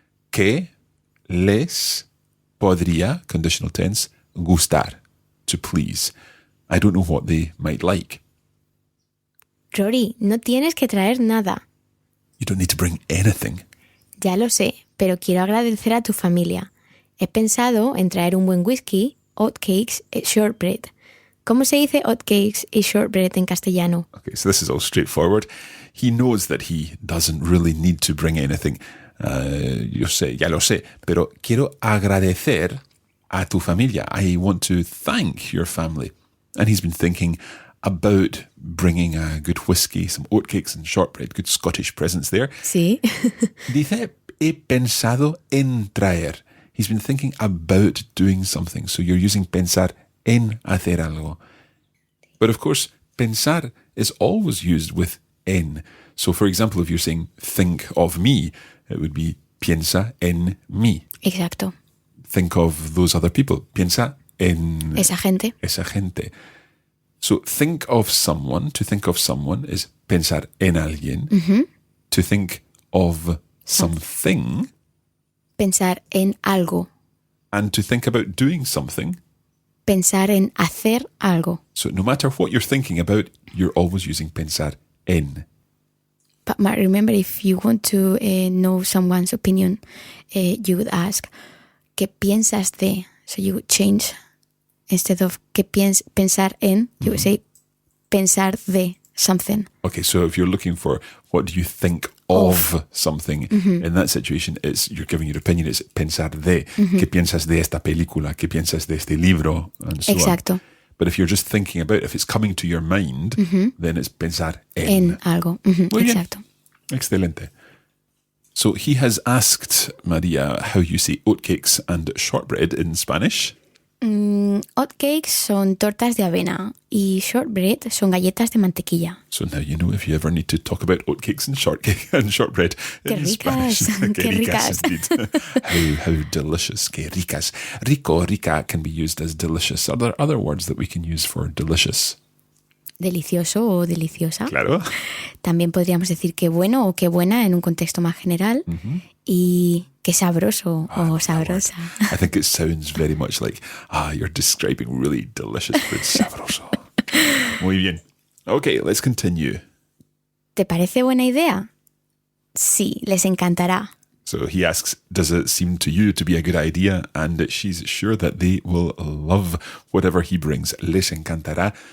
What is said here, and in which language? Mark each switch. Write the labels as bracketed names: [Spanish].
[Spanish] Que les podría, [English] conditional tense, [Spanish] gustar, [English] to please. I don't know what they might like. [Spanish] Rory, no tienes que traer nada. [English] You don't need to bring anything. [Spanish] Ya lo sé, pero quiero agradecer a tu familia. He pensado en traer un buen whisky, oatcakes y shortbread. ¿Cómo se dice oatcakes y shortbread en castellano? [English] Okay, so this is all straightforward. He knows that he doesn't really need to bring anything. [Spanish] Yo sé, ya lo sé, pero quiero agradecer a tu familia. [English] I want to thank your family. And he's been thinking about bringing a good whiskey, some oatcakes and shortbread, good Scottish presents there. [Spanish] Sí. Dice, he pensado en traer. [English] He's been thinking about doing something. So you're using [Spanish] pensar en hacer algo. [English] But of course, pensar is always used with en. So for example, if you're saying think of me, it would be [Spanish] piensa en mí. Exacto. [English] Think of those other people. [Spanish] Piensa en Esa gente. esa gente. [English] So think of someone, to think of someone is [Spanish] pensar en alguien. Mm-hmm. [English] To think of something. [Spanish] Pensar en algo. [English] And to think about doing something. [Spanish] Pensar en hacer algo. [English] So no matter what you're thinking about, you're always using pensar en. But remember, if you want to know someone's opinion, you would ask, [Spanish] ¿qué piensas de? [English] So you would change. Instead of [Spanish] ¿qué pensar en? [English] You would say [Spanish] pensar de [English] something. Okay, so if you're looking for what do you think of something, in that situation, you're giving your opinion, it's [Spanish] pensar de. ¿Qué piensas de esta película? ¿Qué piensas de este libro? [English] And so [Spanish] Exacto. [English] on. But if you're just thinking about, if it's coming to your mind, then it's [Spanish] pensar en. En algo. Muy bien. Exacto. Excelente. [English] So he has asked Maria how you say oatcakes and shortbread in Spanish. [Spanish] Hotcakes son tortas de avena y shortbread son galletas de mantequilla. [English] So now you know if you ever need to talk about oatcakes and shortbread [Spanish] Qué [English] in [Spanish] ricas, [English] Spanish. [Spanish] qué ricas. [English] Indeed. how delicious. [Spanish] Que ricas. [English] Rico, rica can be used as delicious. Are there other words that we can use for delicious? [Spanish] Delicioso o deliciosa. Claro. También podríamos decir qué bueno o qué buena en un contexto más general. Y qué sabroso o sabrosa. [English] I think it sounds very much like, you're describing really delicious food. [Spanish] Sabroso. Muy bien. [English] Okay, let's continue. [Spanish] ¿Te parece buena idea? Sí, les encantará. [English] So he asks, does it seem to you to be a good idea? And she's sure that they will love whatever he brings. [Spanish] Les encantará.